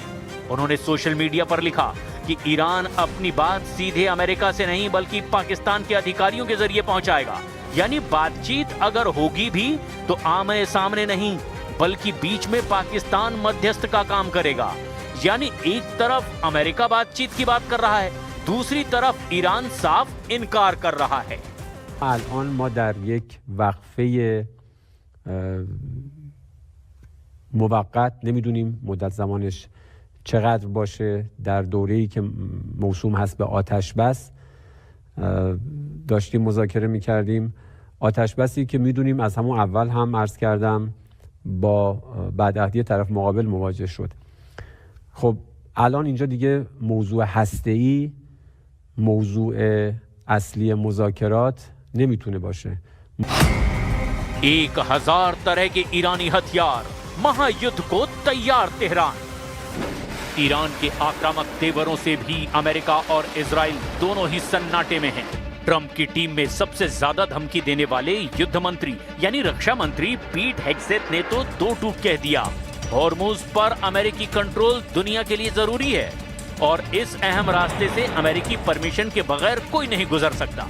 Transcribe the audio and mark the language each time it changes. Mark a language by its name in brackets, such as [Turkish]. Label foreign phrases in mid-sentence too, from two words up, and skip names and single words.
[Hindi] उन्होंने सोशल मीडिया पर लिखा कि ईरान अपनी बात सीधे अमेरिका से नहीं बल्कि पाकिस्तान के अधिकारियों के जरिए पहुंचाएगा। यानी बातचीत अगर होगी भी तो आमने सामने नहीं बल्कि बीच में पाकिस्तान मध्यस्थ का काम करेगा। यानी एक तरफ अमेरिका बातचीत की बात कर रहा है, दूसरी तरफ ईरान साफ इनकार कर रहा है। [Persian] الان ما در یک وقفه موقت نمیدونیم مدت زمانش چقدر باشه، در دوره‌ای که موسوم هست به آتش بس داشتیم مذاکره می‌کردیم. آتش بسی که می‌دونیم از همون اول هم عرض کردم با بدعهدی طرف مقابل مواجه شد. خب الان اینجا دیگه موضوع هسته‌ای، موضوع اصلی مذاکرات نمیتونه باشه. [Hindi] 1000 तरह के ईरानी हथियार, महायुद्ध को तैयार तेहरान। ईरान के आक्रामक तेवरों से भी अमेरिका और इजराइल दोनों ही सन्नाटे में हैं। ट्रंप की टीम में सबसे ज्यादा धमकी देने वाले युद्ध मंत्री यानी रक्षा मंत्री पीट हेग्सेथ ने तो दो टूक कह दिया, हॉर्मुज पर अमेरिकी कंट्रोल दुनिया के लिए जरूरी है और इस अहम रास्ते से अमेरिकी परमिशन के बगैर कोई नहीं गुजर सकता।